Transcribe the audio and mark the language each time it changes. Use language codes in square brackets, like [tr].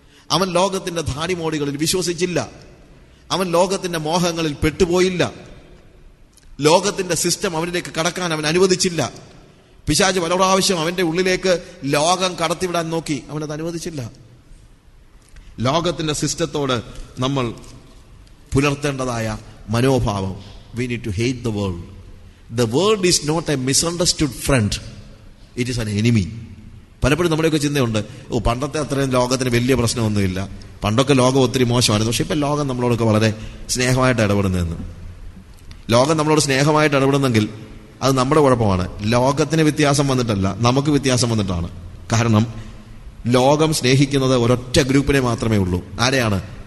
[ml] അവൻ ലോകത്തിന്റെ ധാടിമോടികളിൽ വിശ്വസിച്ചില്ല. അവൻ ലോകത്തിന്റെ മോഹങ്ങളിൽ പെട്ടുപോയില്ല. ലോകത്തിന്റെ സിസ്റ്റം അവനിലേക്ക് കടക്കാൻ അവൻ അനുവദിച്ചില്ല. പിശാച് പല പ്രാവശ്യം അവന്റെ ഉള്ളിലേക്ക് ലോകം കടത്തിവിടാൻ നോക്കി, അവനത് അനുവദിച്ചില്ല. ലോകത്തിന്റെ സിസ്റ്റത്തോട് നമ്മൾ പുലർത്തേണ്ടതായ മനോഭാവം, [en] we need to hate the world. The world is not a misunderstood friend, it is an enemy. [ml] പലപ്പോഴും നമ്മുടെയൊക്കെ ചിന്തയുണ്ട്, പണ്ടത്തെ അത്രയും ലോകത്തിന് വലിയ പ്രശ്നമൊന്നുമില്ല, പണ്ടൊക്കെ ലോകം ഒത്തിരി മോശമായിരുന്നു, പക്ഷെ ഇപ്പം ലോകം നമ്മളോടൊക്കെ വളരെ സ്നേഹമായിട്ട് ഇടപെടുന്നതെന്ന്. ലോകം നമ്മളോട് സ്നേഹമായിട്ട് ഇടപെടുന്നെങ്കിൽ അത് നമ്മുടെ കുഴപ്പമാണ്. ലോകത്തിന് വ്യത്യാസം വന്നിട്ടല്ല, നമുക്ക് വ്യത്യാസം വന്നിട്ടാണ്. കാരണം ലോകം സ്നേഹിക്കുന്നത് ഒരൊറ്റ ഗ്രൂപ്പിനെ മാത്രമേ ഉള്ളൂ. ആരെയാണ്?